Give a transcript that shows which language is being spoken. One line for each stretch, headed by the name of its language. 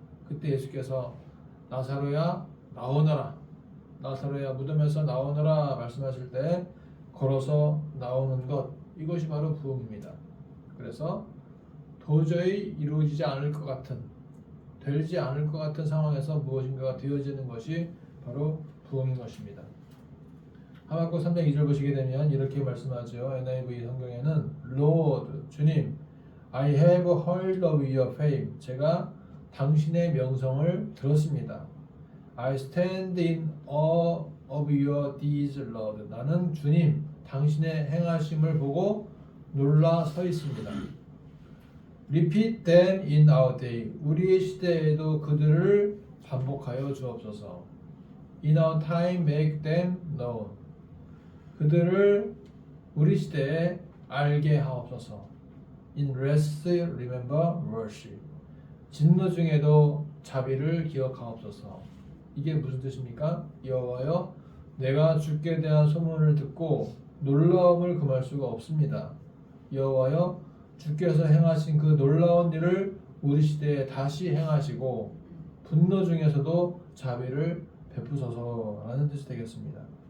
Korean: 그때 예수께서 나사로야 나오너라, 나사로야 무덤에서 나오너라 말씀하실 때 걸어서 나오는 것, 이것이 바로 부흥입니다. 그래서 도저히 이루어지지 않을 것 같은, 되지 않을 것 같은 상황에서 무엇인가가 되어지는 것이 바로 부흥인 것입니다. 하박국 3장 2절 보시게 되면 이렇게 말씀하죠. NIV 성경에는
English: Lord,
Korean: 주님,
English: I have heard of your fame.
Korean: 제가 당신의 명성을 들었습니다.
English: I stand in awe of your deeds, Lord.
Korean: 나는 주님, 당신의 행하심을 보고 놀라 서 있습니다.
English: Repeat them in our day.
Korean: 우리의 시대에도 그들을 반복하여 주옵소서.
English: In our time, make them known.
Korean: 그들을 우리 시대에 알게 하옵소서.
English: In rest, remember worship.
Korean: 진노 중에도 자비를 기억하옵소서. 이게 무슨 뜻입니까? 여호와여, 내가 주께 대한 소문을 듣고 놀라움을 금할 수가 없습니다. 여호와여, 주께서 행하신 그 놀라운 일을 우리 시대에 다시 행하시고 분노 중에서도 자비를 베푸소서라는 뜻이 되겠습니다.